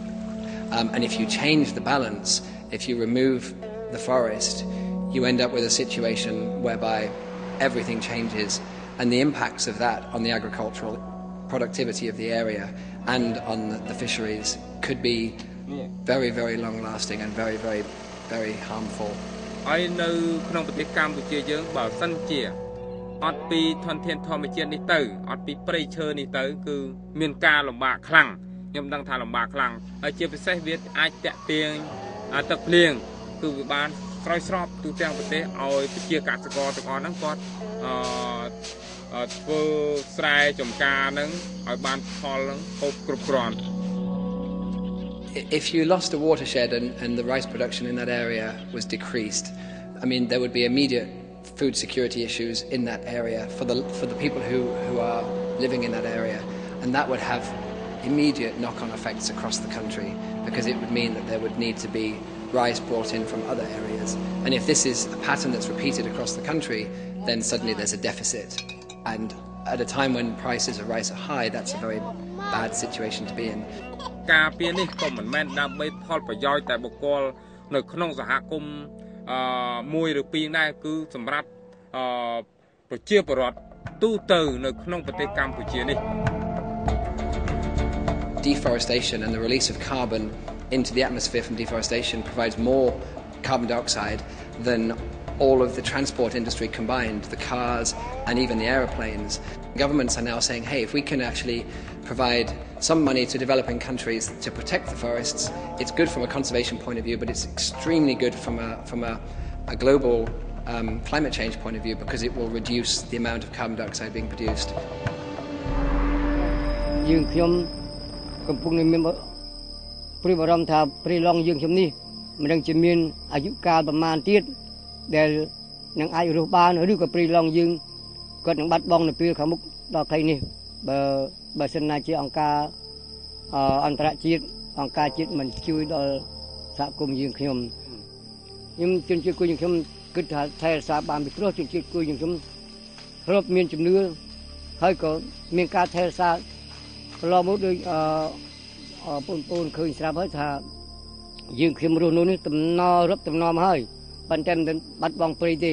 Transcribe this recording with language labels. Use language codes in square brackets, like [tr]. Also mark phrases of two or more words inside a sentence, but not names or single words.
[en] And if you change the balance, if you remove the forest, you end up with a situation whereby everything changes, and the impacts of that on the agricultural productivity of the area and on the fisheries could be very, very long lasting and very, very, very harmful. I know [km] ក្នុងប្រទេសកម្ពុជាយើងបើសិនជាអត់ពីធនធានធម្មជាតិនេះទៅអត់ពីព្រៃឈើនេះទៅគឺមានការលំបាកខ្លាំងខ្ញុំដឹងថាលំបាកខ្លាំងហើយជាពិសេសវាអាចតាក់ទាញទឹកភ្លៀងគឺវាបានស្រោចស្រពទូទាំងប្រទេសឲ្យប្រជាកសិករទាំងអស់ហ្នឹងគាត់ធ្វើស្រែចម្ការហ្នឹងឲ្យបានផលហ្នឹងហូបគ្រប់គ្រាន់ [en] If you lost a watershed and the rice production in that area was decreased, I mean, there would be immediate food security issues in that area for the people who are living in that area, and that would have immediate knock-on effects across the country, because it would mean that there would need to be rice brought in from other areas. And if this is a pattern that's repeated across the country, then suddenly there's a deficit. And at a time when prices of rice are high, that's a very bad situation to be in. [km] ការពៀននេះក៏មិនមែនដើម្បីផលប្រយោជន៍តែបុគ្គលនៅក្នុងសហគមន៍មួយឬពីរដែរគឺសម្រាប់ប្រជាពលរដ្ឋទូទៅនៅក្នុងប្រទេសកម្ពុជានេះ [en] Deforestation and the release of carbon into the atmosphere from deforestation provides more carbon dioxide than all of the transport industry combined, the cars and even the aeroplanes. Governments are now saying, hey, if we can actually provide some money to developing countries to protect the forests, it's good from a conservation point of view, but it's extremely good from a global climate change point of view, because it will reduce the amount of carbon dioxide being produced. [km] យើងខ្ញុំកំពុងមានព្រួយបារម្ភថាព្រៃឡង់យើងខ្ញុំនេះមិនដឹងជាមានអាយុកាលប្រមាណទៀតដែលនឹងអាចរស់បាន ឬក៏ព្រៃឡង់យើងគាត់នឹងបាត់បង់នៅពេលខាងមុខដល់ថ្ងៃនេះបើសិនណាជាអង្គការអន្តរជាតិអង្គការជាតិមិនជួយដល់សហគមន៍យើងខ្ញុំជនជាតិគួយយើងខ្ញុំគិតថាថែរក្សាបានពីព្រោះជនជាតិគួយយើងខ្ញុំធ្លាប់មានជំនឿហើយក៏មានការថែរក្សាកន្លងមកដោយបងប្អូនឃើញស្រាប់ហើយថាយើងខ្ញុំរស់នៅនេះតំណរាប់តំណមហើយប៉ុន្តែមិនបាត់បង់ព្រៃទេ